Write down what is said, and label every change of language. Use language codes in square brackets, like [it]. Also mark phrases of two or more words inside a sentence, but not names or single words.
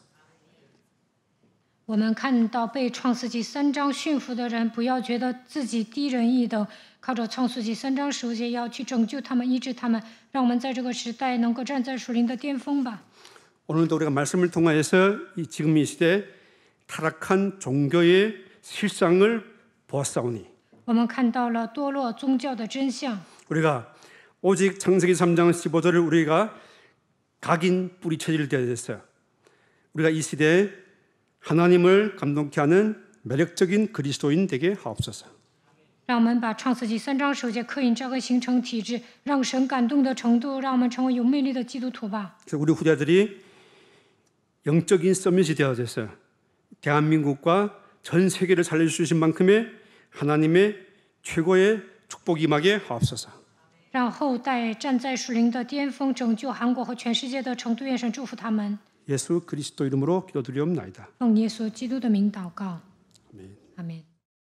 [zh] 我们看到被创世纪3章驯服的人，不要觉得自己低人一等，靠着创世纪3章15节要去拯救他们、医治他们，让我们在这个时代能够站在属灵的巅峰吧。 [ko] 오늘도 우리가 말씀을 통하여서 지금 이 시대 타락한 종교의 실상을 보았사오니 [zh] 我们看到了堕落宗教的真相。 [ko] 우리가 오직 창세기 3장 15절을 우리가 각인 뿌리쳐질 때가 됐어요. 우리가 이 시대에 하나님을 감동케 하는 매력적인 그리스도인 되게 하옵소서. [zh] 让我们把创世纪3章15节刻印扎根形成体制，让神感动的程度，让我们成为有魅力的基督徒吧。 [ko] 그래서 우리 후대들이 영적인 서밋이 되어져서 대한민국과 전 세계를 살려주신 만큼의 하나님의 최고의 축복이 임하게 하옵소서. [zh] 让后代站在属灵的巅峰，拯救韩国和全世界的程度。愿神祝福他们。 [ko] 예수 그리스도 이름으로 기도드리옵나이다. [zh] 奉耶稣基督的名祷告， [ko] 아멘. [zh] 阿门。